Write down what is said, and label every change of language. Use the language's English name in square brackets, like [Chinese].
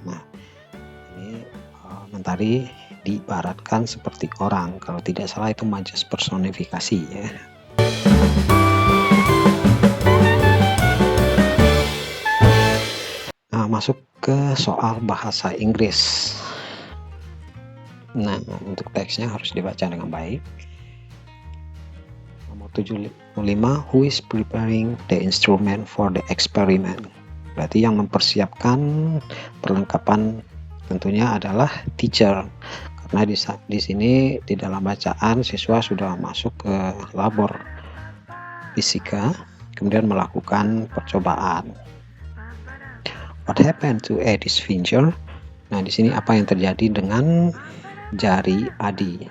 [Indonesian] Nah, ini mentari diibaratkan seperti orang, kalau tidak salah itu majas personifikasi ya. Nah, masuk ke soal bahasa Inggris. Nah, untuk teksnya harus dibaca dengan baik. Nomor 75, [English] who is preparing the instrument for the experiment? [Indonesian] Berarti yang mempersiapkan perlengkapan tentunya adalah teacher. Karena di sini di dalam bacaan siswa sudah masuk ke labor fisika, kemudian melakukan percobaan. [English] What happened to Eddie's finger? [Indonesian] Nah, di sini apa yang terjadi dengan jari Adi?